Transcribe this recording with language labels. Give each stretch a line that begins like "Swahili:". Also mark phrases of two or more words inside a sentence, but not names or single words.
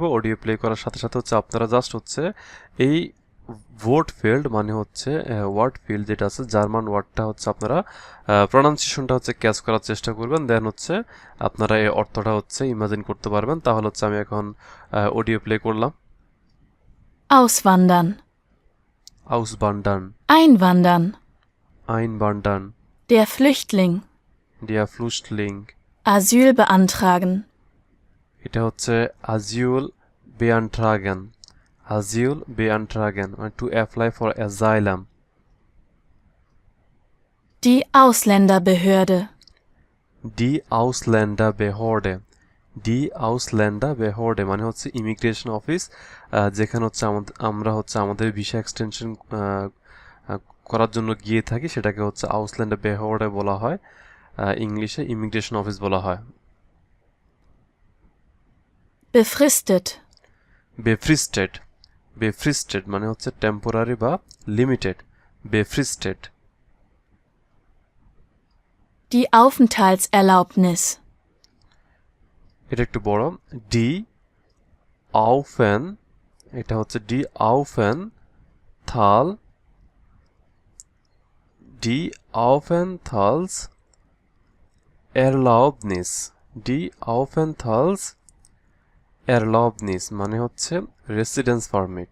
English: audio play
Bangla: করার সাথে সাথে হচ্ছে আপনারা জাস্ট হচ্ছে এই ওয়ার্টফেল্ড মানে হচ্ছে ওয়ার্ডফিল্ড যেটা আছে জার্মান ওয়ার্ডটা হচ্ছে আপনারা প্রনাউন্সিয়েশনটা হচ্ছে ক্যাচ করার চেষ্টা করবেন, দেন হচ্ছে আপনারা এই অর্থটা হচ্ছে ইমাজিন করতে পারবেন। তাহলে হচ্ছে আমি এখন
English: audio play
Bangla: করলাম।
German: Auswandern, Auswandern, einwandern, einwandern, der Flüchtling, der Flüchtling, Asyl beantragen, এটা হচ্ছে Asyl beantragen, Asyl beantragen,
English: to apply for asylum,
German: die Ausländerbehörde, die Ausländerbehörde, die Ausländerbehörde
Bangla: মানে হচ্ছে
English: immigration office,
Bangla: যেখানে হচ্ছে আমরা হচ্ছে আমাদের
English: visa extension
Bangla: করার জন্য গিয়ে থাকি, সেটাকে হচ্ছে Ausländerbehörde বলা হয়, ইংলিশে
English: immigration office
Bangla: বলা হয়।
German: befristet, befristet, befristet
Bangla: মানে হচ্ছে টেম্পোরারি বা লিমিটেড,
German: befristet, die Aufenthaltserlaubnis,
Bangla: এটা একটু বড়,
German: die Aufen,
Bangla: এটা হচ্ছে
German: die Aufenthal, die Aufenthaltserlaubnis, die Aufenthaltserlaubnis
Bangla: মানে হচ্ছে
English: residence permit.